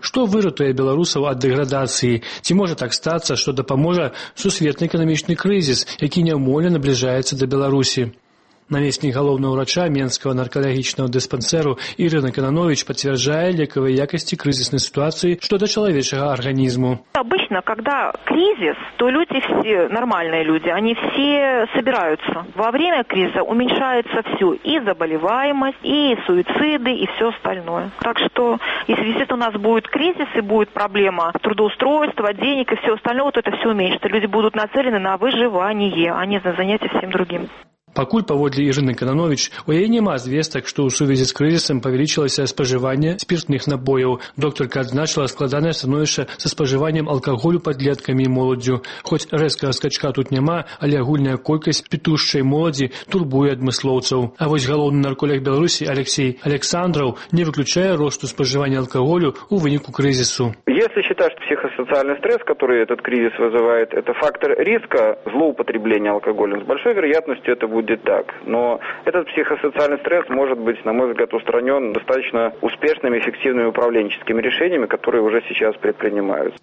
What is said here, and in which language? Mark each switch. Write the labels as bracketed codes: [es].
[be] Што выратуе беларусаў ад дэградацыі? Ці можа так стацца, што дапаможа сусветны эканамічны крызіс, які няўмольна набліжаецца да Беларусі? Намеснік галоўнага ўрача Менскага наркалагічнага дыспансеру Ірына Кананович пацвярджае лекавыя якасці крызіснай сітуацыі што да чалавечага арганізму. [ru] Обычно, когда кризис, то люди все, нормальные люди, они все собираются. Во время кризиса уменьшается все, и заболеваемость, и суициды, и все остальное. Так что, если висит у нас будет кризис, и будет проблема трудоустройства, денег и все остальное, то это все уменьшится. Люди будут нацелены на выживание, а не на занятия всем другим. [be] Пакуль, паводле Ірыны Кананович, у яе няма звестак, што ў сувязі з крызісам павялічылася спажыванне спіртных набояў. Доктарка адзначыла складанае становішча са спажываннем алкаголю падлеткамі і моладдзю. Хоць рэзкага скачка тут няма, але агульная колькасць пітушчай моладзі турбуе адмыслоўцаў. А вось галоўны нарколяг Беларусі Алексей Александраў не выключае росту спажывання алкаголю ў выніку крызісу. [ru] Если считаешь психосоциальный стресс, который этот кризис вызывает, это фактор риска злоупотребления алкоголем, с большой вероятностью это будет будет так. Но этот психосоциальный стресс может быть, на мой взгляд, устранен достаточно успешными, эффективными управленческими решениями, которые уже сейчас предпринимаются.